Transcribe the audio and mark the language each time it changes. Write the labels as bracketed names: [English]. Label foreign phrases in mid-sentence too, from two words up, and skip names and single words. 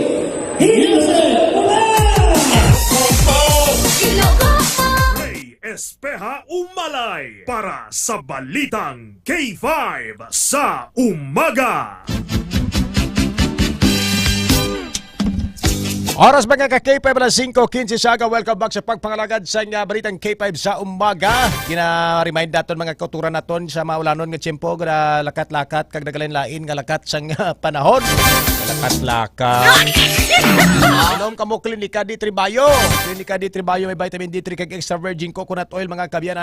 [Hiligaynon] Ray Espeja Umalay para sa Balitang K5 sa Umaga. Oras mga ka-K5 na 5:15 siya. [English] Welcome back [Hiligaynon] sa pagpangalagad sa Balitang K5 sa umaga. Kina-remind naton mga kauturan naton sa maulanon nga tiyempo nga lakat-lakat kag nagalain-lain nga lakat sang panahon. Lakat-lakat. Inom kamo Klinika D3 Bio. Klinika D3 Bio may vitamin D3 kag [English] extra virgin coconut oil [Hiligaynon] mga kabyanan.